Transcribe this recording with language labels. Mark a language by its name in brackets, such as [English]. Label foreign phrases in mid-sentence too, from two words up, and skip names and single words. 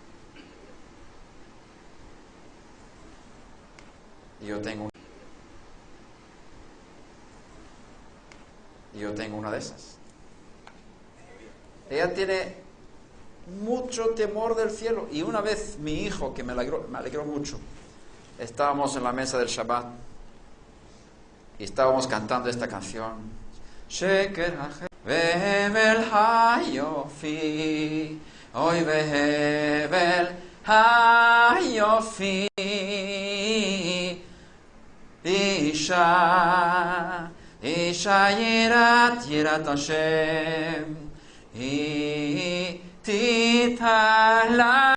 [Spanish] Y yo tengo una de esas. Ella tiene mucho temor del cielo. Y una vez mi hijo, que me alegró mucho, estábamos en la mesa del Shabbat y estábamos cantando esta canción. [Hebrew] שקר והבל היופי, הוי והבל היופי, אשה, אשה יראת השם, תתהלל.